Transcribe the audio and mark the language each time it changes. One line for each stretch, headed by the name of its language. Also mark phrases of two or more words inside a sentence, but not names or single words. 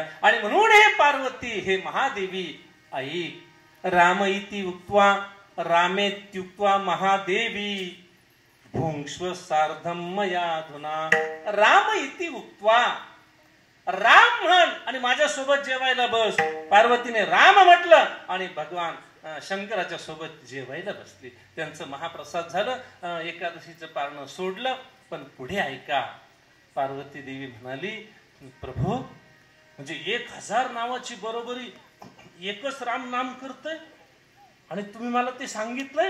Marathi: आणि म्हणून हे पार्वती, हे महादेवी आई,
Sanskrit: राम इति उक्त्वा रामेत्युक्त्वा महादेवी भुंक्ष्व सार्धम मयाधुना. राम इति उक्त्वा,
Marathi: राम म्हण आणि माझ्यासोबत जेवायला बस. पार्वतीने राम म्हटलं आणि भगवान शंकराच्या सोबत जेवायला बसली. त्यांचं महाप्रसाद झालं. एकादशीचं पारणं सोडलं. पण पुढे ऐका, पार्वती देवी म्हणाली, प्रभू, म्हणजे 1000 नावाची बरोबरी एकच राम नाम करतोय आणि तुम्ही मला ते सांगितलंय.